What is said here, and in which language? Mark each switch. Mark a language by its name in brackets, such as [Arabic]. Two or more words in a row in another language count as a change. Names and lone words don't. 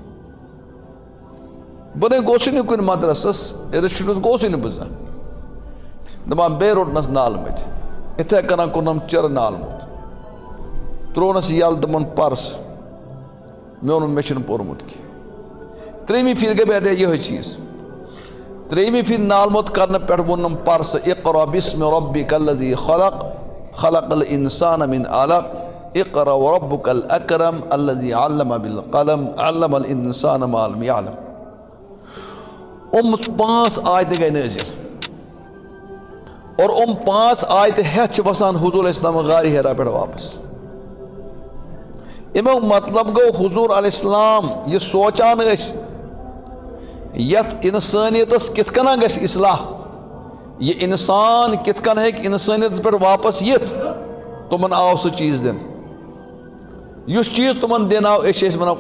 [Kashmiri] بہٕ نَے گوٚژھُے نہٕ کُنہِ مدرسس اِنسٹِٹیوٗٹس گوٚژھُے نہٕ بہٕ زانٛہہ دپان بیٚیہِ روٚٹنس نالہٕ مٔتۍ یِتھے کٔنۍ کوٚرنم چِر نالہٕ موت ترٛوونس یلہٕ دوٚپُن پر سا مےٚ ووٚنُن مےٚ چھُنہٕ پوٚرمُت کینٛہہ ترٛیٚیمہِ پھِرِ گٔے مےٚ یِہوے چیٖز ترٛیٚیمہِ پھِرِ نالہٕ موت کرنہٕ پٮ۪ٹھ ووٚنُم پر سا [Arabic] اقرأ بِسمِ ربِّکَ الذی خلق خلق الانسان من علق اقرأ وربک الاکرم الذی علم بالقلم علم الانسان ما لم يعلم [Kashmiri] 5 آیتہٕ گٔے نٲزِل اور 5 آیتہٕ ہٮ۪تھ چھِ وسان حضور [Arabic] علیہ السلام [Kashmiri] غارِ ہیرا پٮ۪ٹھ واپس امیُک مطلب گوٚو حضور [Arabic] علیہ السلام [Kashmiri] یہِ سونچان ٲسۍ یتھ انسٲنیتس کِتھ کٔنۍ گژھِ اصلاح یہِ انسان کِتھ کٔنۍ ہیٚکہِ انسٲنیتس پٮ۪ٹھ واپس یِتھ تِمن آو سُہ چیٖز دِنہٕ یُس چیٖز تِمن دِنہٕ آو أسۍ چھِ ٲسۍ ونان